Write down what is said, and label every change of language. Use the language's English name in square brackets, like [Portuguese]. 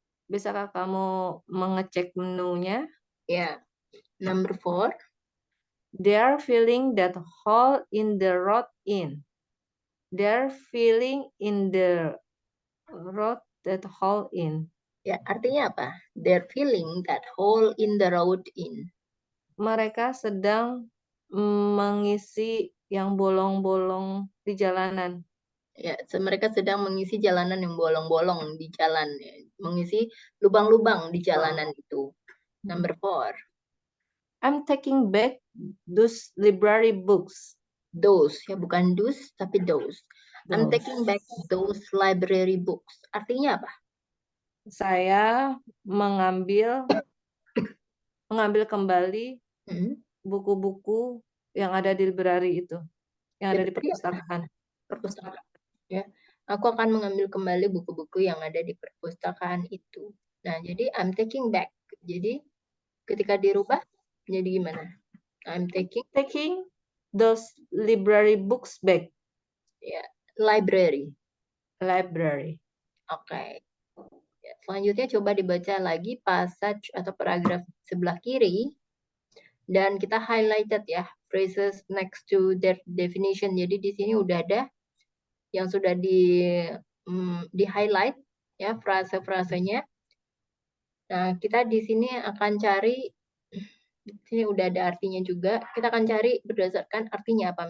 [Indonesian] Bisakah kamu mengecek menunya? [English] Ya. Number 4. They're filling that hole in the road in. They're filling in the road that hole in. [Indonesian] Ya, artinya apa? [English] They're filling that hole in the road in. [Indonesian] Mereka sedang mengisi yang bolong-bolong di jalanan. Ya, mereka sedang mengisi jalanan yang bolong-bolong di jalan, ya. Mengisi lubang-lubang di jalanan itu. Number 4. [English] I'm taking back those library books. Those, [Indonesian] ya bukan [English] those, [Indonesian] tapi [English] those. I'm Those. taking back those library books. [Indonesian] Artinya apa? Saya mengambil kembali buku-buku yang ada di library itu, yang ada di perpustakaan. Perpustakaan. Ya, aku akan mengambil kembali buku-buku yang ada di perpustakaan itu. Nah, jadi [English] I'm taking back. [Indonesian] Jadi ketika dirubah jadi gimana? [English] I'm taking those library books back. Ya, library. Library. [Indonesian] Oke. Ya, selanjutnya coba dibaca lagi passage atau paragraf sebelah kiri. Dan kita [English] highlighted ya, phrases next to their definition. [Indonesian] Jadi di sini udah ada yang sudah di highlight ya frase-frasenya. Nah, kita di sini akan cari, di sini udah ada artinya juga. Kita akan cari berdasarkan artinya apa.